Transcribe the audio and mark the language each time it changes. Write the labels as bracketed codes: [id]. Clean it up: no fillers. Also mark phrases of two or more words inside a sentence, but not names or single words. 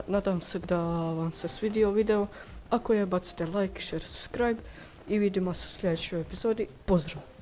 [hr] Nadam se da vam se svidio video, ako je bacite [en] like, share, subscribe [hr] i vidimo se u sljedećoj epizodi. Pozdrav!